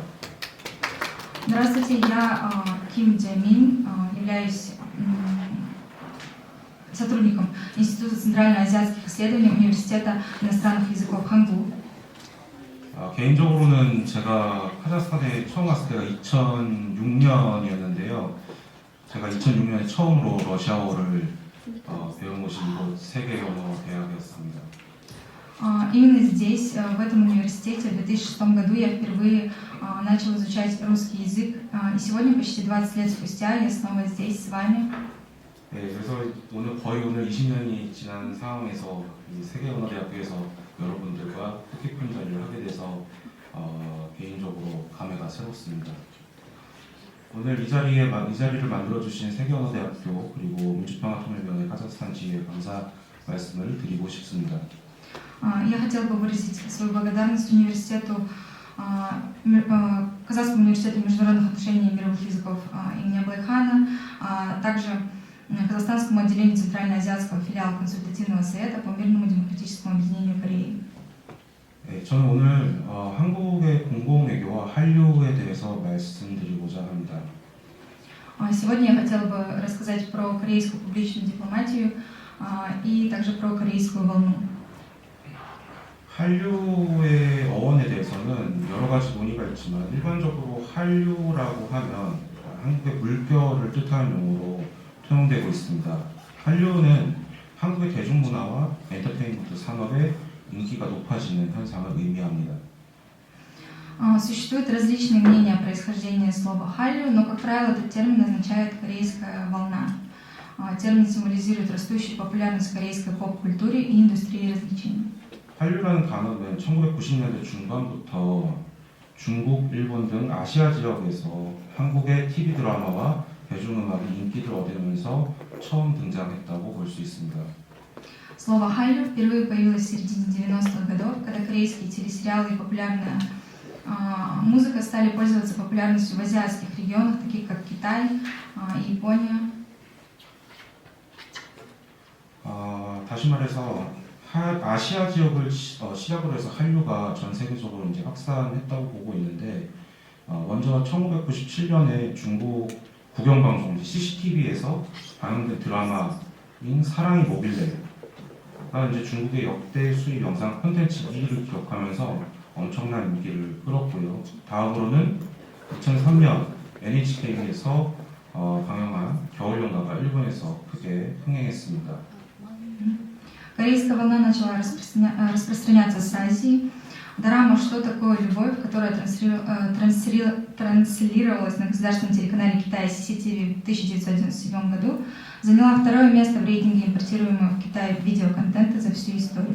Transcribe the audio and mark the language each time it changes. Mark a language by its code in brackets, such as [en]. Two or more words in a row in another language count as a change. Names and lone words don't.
[ru] Здравствуйте, я Ким Джэ Мин, являюсь сотрудником Института центральноазиатских исследований Университета иностранных языков Хангу. [ko] 개인적으로는 제가 카자흐스탄에 처음 왔을 때가 2006년이었는데요. 제가 2006년에 처음으로 러시아어를 배운 곳이 이곳 세계언어대학이었습니다. [ru] Именно здесь, в этом университете, в 2006 году я впервые начал изучать русский язык. И сегодня, почти 20 лет спустя, я снова здесь с вами. [ko] 네, 그래서 오늘 20년이 지난 상황에서 이 세계언어대학교에서 여러분들과 뜻깊은 자리를 하게 돼서 개인적으로 감회가 새롭습니다. 오늘 이 자리를 만들어주신 세계언어대학교 그리고 민주평화통일위원회 카자흐스탄 지회에 감사 말씀을 드리고 싶습니다. [ru] Я хотела бы выразить свою благодарность университету, Казахскому университету международных отношений и мировых языков имени Аблайхана, а также Казахстанскому отделению Центральноазиатского филиала Консультативного совета по мирному демократическому объединению Кореи. [ko] 네, 저는 오늘 한국의 공공외교와 한류에 대해서 말씀드리고자 합니다. [ru] Сегодня я хотела бы рассказать про корейскую публичную дипломатию и также про корейскую волну. [ko] 한류의 어원에 대해서는 여러 가지 논의가 있지만 일반적으로 한류라고 하면 한국의 물결을 뜻하는 용어로 통용되고 있습니다. 한류는 한국의 대중문화와 엔터테인먼트 산업의 인기가 높아지는 현상을 의미합니다. [ru] Существуют различные мнения о происхождении слова «халью», но, как правило, этот термин означает «корейская волна». Термин символизирует растущую популярность корейской поп-культуре и индустрии развлечений. [ko] 한류라는 단어는 1990년대 중반부터 중국, 일본 등 아시아 지역에서 한국의 TV 드라마와 대중음악이 인기를 얻으면서 처음 등장했다고 볼 수 있습니다. [ru] Слово «халью» впервые появилось в середине 90-х годов, когда корейские телесериалы и популярная музыка стали пользоваться популярностью в азиатских регионах, таких как Китай, Япония. [ko] 다시 말해서 아시아 지역을 시작으로 해서 한류가 전 세계적으로 이제 확산했다고 보고 있는데 먼저 1997년에 중국 국영방송 CCTV에서 방영된 드라마인 사랑이 뭐길래가 이제 중국의 역대 수입 영상 콘텐츠 2위를 기록하면서 엄청난 인기를 끌었고요. 다음으로는 2003년 NHK에서 방영한 겨울연가가 일본에서 크게 흥행했습니다. [ru] Корейская волна начала распространяться с Азии. Дорама «Что такое любовь», которая транслировалась на государственном телеканале Китая CCTV в 1997 году, заняла второе место в рейтинге импортируемого в Китай видеоконтента за всю историю.